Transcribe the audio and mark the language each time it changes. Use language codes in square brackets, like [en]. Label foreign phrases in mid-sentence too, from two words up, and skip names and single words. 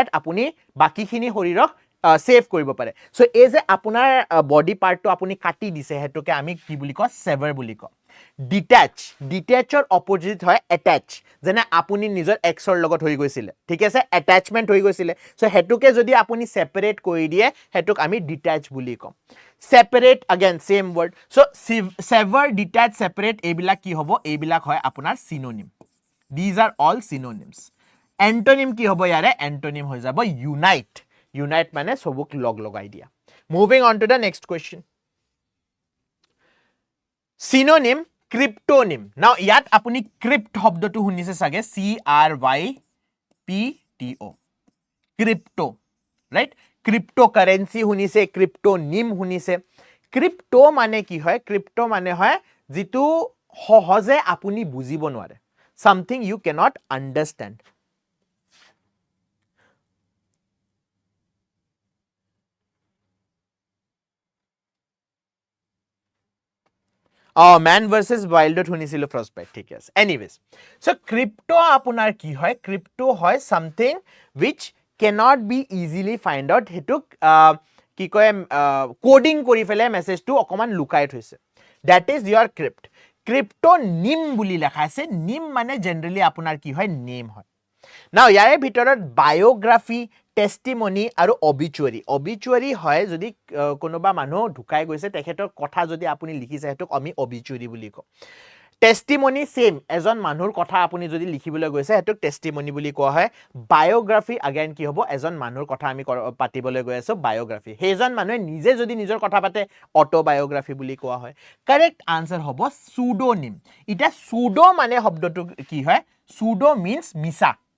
[as] আপুনি বাকিখিনি শৰীৰক সেভ কৰিব পাৰে সো এই যে আপোনাৰ বডি পাৰ্টটো আপুনি কাটি দিছে হেতুকে আমি কি বুলি কওঁ সেভাৰ বুলি কওঁ ডিট্যাচৰ অপোজিট হয় অ্যাটাচ যেনে আপুনি নিজৰ এক্সৰ লগত হৈ গৈছিল ঠিক আছে অ্যাটাচমেন্ট হৈ গৈছিল সো হেতুকে যদি আপুনি সেপাৰেট কৰি দিয়ে হেতুক আমি ডিট্যাচ বুলি কম [en] separate again same word so sever detach separate [as] এইবিলাক কি হ'ব এইবিলাক হয় আপোনাৰ সিনোনিম [en] these are all synonyms [as] এন্টোনিম কি হ'ব ইয়াৰে এন্টোনিম হৈ যাব unite মানে সবক লগ লগাই দিয়া [en] moving on to the next question synonym cryptonym now [as] ইয়াত আপুনি crypt শব্দটো শুনিছে সাগে [en] c r y p t o crypto right cryptocurrency [as] শুনিছে cryptonym শুনিছে crypto মানে কি হয় crypto মানে হয় জিতু সহজে আপুনি বুজিব নোৱাৰে [en] something you cannot understand man versus wild [as] শুনিছিল frostbite ঠিক আছে [en] anyways so crypto [as] আপোনাৰ কি হয় crypto হয় [en] something which cannot be easily find out [as] হেতুক কি কয় কোডিং কৰি ফেলে মেসেজটো অকমান লুকাই থৈছে [en] that is your cryptonym [as] বুলি লেখা আছে নিম মানে জেনাৰেলি আপোনাৰ কি হয় নেম হয় now ইয়াৰে ভিতৰত [en] biography testimony [as] আৰু অবিচুয়াৰি হয় যদি কোনোবা মানুহ ঢুকাই গৈছে তেখেতৰ কথা যদি আপুনি লিখিছে হেতুক আমি অবিচুয়াৰি বুলি কওঁ টেষ্টিমনি সেম এজন মানুহৰ কথা আপুনি যদি লিখিবলৈ গৈছে হেতুক টেষ্টিমনি বুলি কোৱা হয় [en] biography again [as] কি হ'ব এজন মানুহৰ কথা আমি পাতিবলৈ গৈ আছো বায়োগ্ৰাফি হেজন মানুহে নিজে যদি নিজৰ কথা পাতে অটোবায়োগ্ৰাফি বুলি কোৱা হয় [en] correct answer [as] হ'ব সুডোনিম এটা সুডো মানে শব্দটো কি হয় [en] pseudo means [as] মিছা